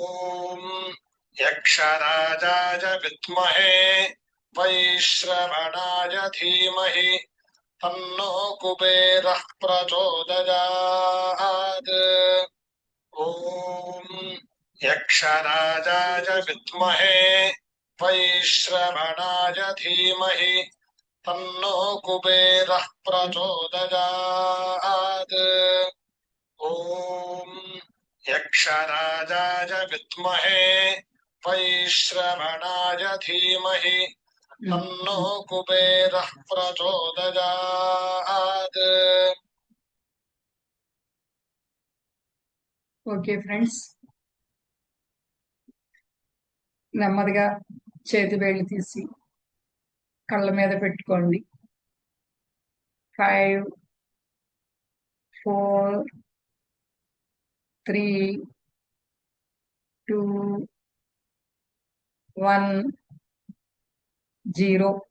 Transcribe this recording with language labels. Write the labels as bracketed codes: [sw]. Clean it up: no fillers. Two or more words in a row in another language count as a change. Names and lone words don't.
[sa] यक्षराजाय विद्महे वैश्रवणाय धीमहि तन्नो कुबेरः प्रचोदयात् ॐ यक्षराजाय विद्महे वैश्रवणाय धीमहि तन्नो कुबेरः प्रचोदयात् ॐ यक्षराजाय विद्महे वैश्रवणाय धीमहि तन्नो कुबेरः प्रचोदयात् [en] okay friends, [te] నెమ్మదిగా చేతి వేళ్ళు తీసి కళ్ళ మీద పెట్టుకోండి. 5 4 3 2 1 0.